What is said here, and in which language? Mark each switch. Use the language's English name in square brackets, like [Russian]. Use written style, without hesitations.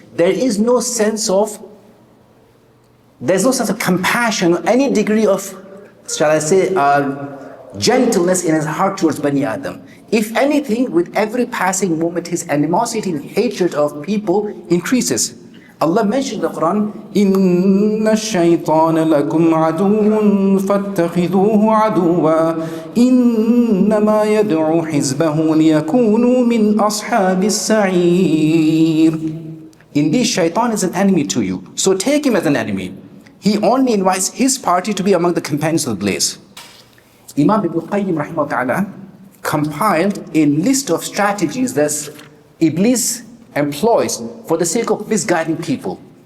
[English] There's no sense of compassion, or any degree of, shall I say, gentleness in his heart towards Bani Adam. If anything, with every passing moment, his animosity and hatred of people increases. Allah mentioned in the Quran, [Arabic] إِنَّ الشَّيْطَانَ لَكُمْ عَدُوٌّ فَاتَّخِذُوهُ عَدُوًّا إِنَّمَا يَدْعُو حِزْبَهُ لِيَكُونُوا مِنْ أَصْحَابِ السَّعِيرِ. [English] Indeed, Shaytan is an enemy to you, so take him as an enemy. He only invites his party to be among the companions of the blaze. Imam Ibn Qayyim rahimahullah ta'ala compiled a list of strategies that Iblis employs for the sake of misguiding people.